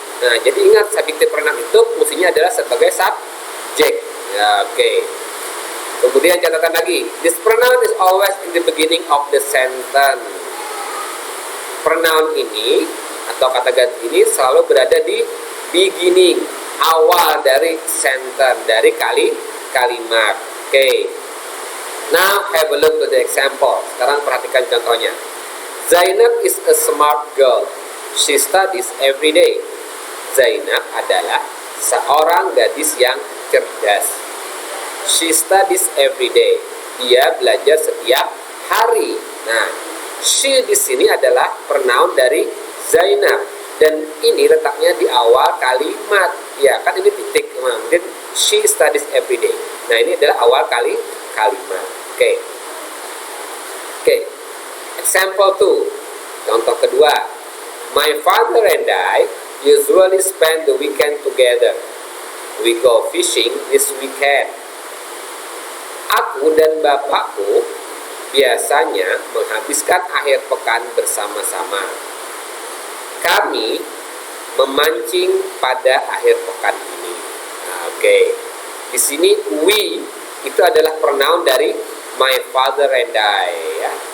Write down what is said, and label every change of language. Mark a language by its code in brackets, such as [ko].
[id] Nah, jadi ingat, subjective pronoun itu fungsinya adalah sebagai subjek. Ya, oke. Kemudian catatan lagi, [en] this pronoun is always in the beginning of the sentence. [id] Pronoun ini atau kata ganti ini selalu berada di beginning, awal dari sentence, dari kalimat. Oke. [en] Now have a look to the example. [id] Sekarang perhatikan contohnya. [en] Zainab is a smart girl. She studies every day. [id] Zainab adalah seorang gadis yang cerdas. [en] She studies every day. [id] Dia belajar setiap hari. Nah, she di sini adalah pronoun dari Zainab, dan ini letaknya di awal kalimat. Ya, kan ini titik. [en] Kemudian she studies every day. [id] Nah, ini adalah awal kalimat. Oke. [en] Example 2. [id] Contoh kedua, [en] my father and I usually spend the weekend together. We go fishing this weekend. [id] Aku dan bapakku biasanya menghabiskan akhir pekan bersama-sama. Kami memancing pada akhir pekan ini. Nah, oke. Di sini we itu adalah pronoun dari [en] my father and I, [id] ya.